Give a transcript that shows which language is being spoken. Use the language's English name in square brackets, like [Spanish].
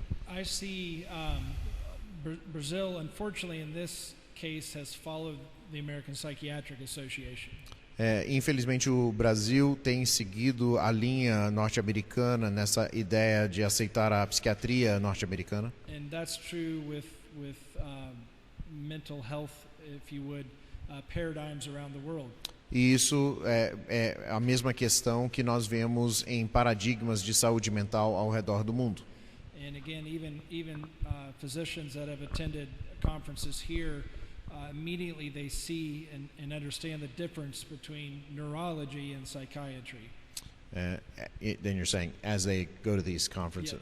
[English] I see Brazil, unfortunately, in this case, has followed the American Psychiatric Association. [Portuguese] Infelizmente, o Brasil tem seguido a linha norte-americana nessa ideia de aceitar a psiquiatria norte-americana. [English] And that's true with mental health, if you would, paradigms around the world. [Portuguese] E isso é a mesma questão que nós vemos em paradigmas de saúde mental ao redor do mundo. [English] And again, even physicians that have attended conferences here, immediately they see and understand the difference between neurology and psychiatry. Then you're saying as they go to these conferences,